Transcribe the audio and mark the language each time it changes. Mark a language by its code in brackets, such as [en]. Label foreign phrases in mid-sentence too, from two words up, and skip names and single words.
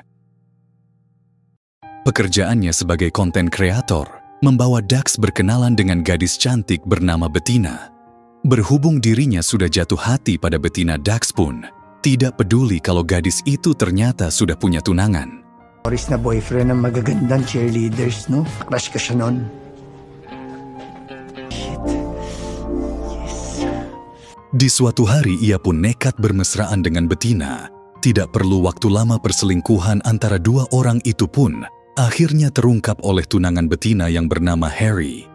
[id] Pekerjaannya sebagai konten kreator membawa Dax berkenalan dengan gadis cantik bernama Bettina. Berhubung dirinya sudah jatuh hati pada Bettina, Dax pun tidak peduli kalau gadis itu ternyata sudah punya tunangan. [tl] Oris na boyfriend ng magagandang cheerleaders, no? Crush ka siya nun. [id] Di suatu hari ia pun nekat bermesraan dengan Bettina. Tidak perlu waktu lama perselingkuhan antara dua orang itu pun akhirnya terungkap oleh tunangan Bettina yang bernama Harry.